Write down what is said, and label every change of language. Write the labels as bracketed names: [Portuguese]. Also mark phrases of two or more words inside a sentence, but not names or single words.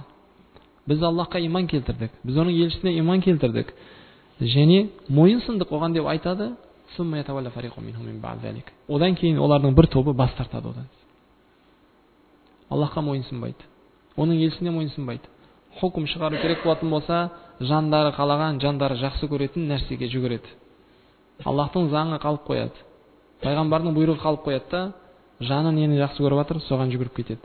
[Kazakh] Біз Аллахқа иман келтірдік, біз оның елшісіне иман келтірдік және мойынсындық оған деп айтады. [Arabic] ثم يتولى فريق منهم من بعد ذلك. [Kazakh] Одан кейін олардың бір тобы бас тартады одан. Аллахқа мойынсынбайды, оның елшісіне мойынсынбайды. Хукім шығару керек болатын болса, жандары қалаған, жандары жақсы көретін нәрсеге жүгіреді. Аллахтың заңы қалып қояды, пайғамбардың бұйрығы қалып қояды да, жаны нені жақсы көріп жатыр, соған жүгіріп кетеді.